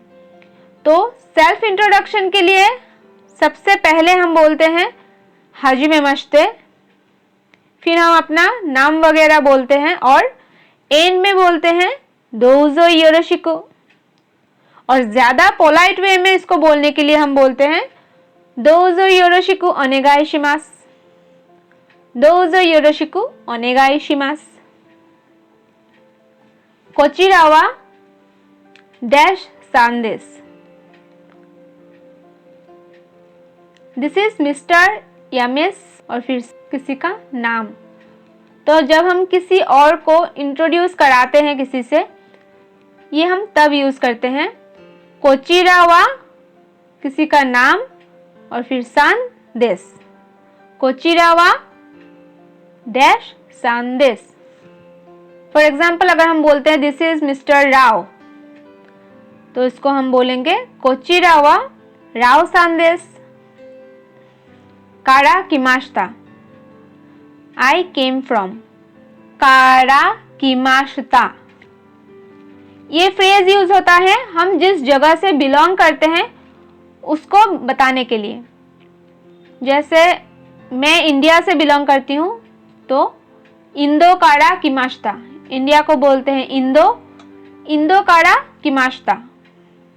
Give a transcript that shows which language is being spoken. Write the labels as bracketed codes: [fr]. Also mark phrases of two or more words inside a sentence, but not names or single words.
[hi] तो सेल्फ इंट्रोडक्शन के लिए सबसे पहले हम बोलते हैं हाजिमेमाशिते, फिर हम अपना नाम वगैरह बोलते हैं और एंड में बोलते हैं [ja] どうぞよろしく. [hi] और ज्यादा पोलाइट वे में इसको बोलने के लिए हम बोलते हैं [ja] どうぞよろしくお願いします, どうぞよろしくお願いします. こちらは ダッシュ さんです, [en] this is Mister [hi] या मिस और फिर किसी का नाम। तो जब हम किसी और को इंट्रोड्यूस कराते हैं किसी से, ये हम तब यूज करते हैं। [ja] こちらは [hi] किसी का नाम और फिर [ja] さんです, こちらは ダッシュ さんです. [en] for example [hi] अगर हम बोलते हैं [en] this is Mister Rao, [hi] तो इसको हम बोलेंगे [ja] こちらは ラオ さんです. から来ました, [en] I came from, [ja] から来ました. [hi] ये फ्रेज यूज होता है हम जिस जगह से बिलोंग करते हैं उसको बताने के लिए। जैसे मैं इंडिया से बिलोंग करती हूँ तो [ja] インドから来ました, [hi] इंडिया को बोलते हैं इंदो, [ja] インドから来ました.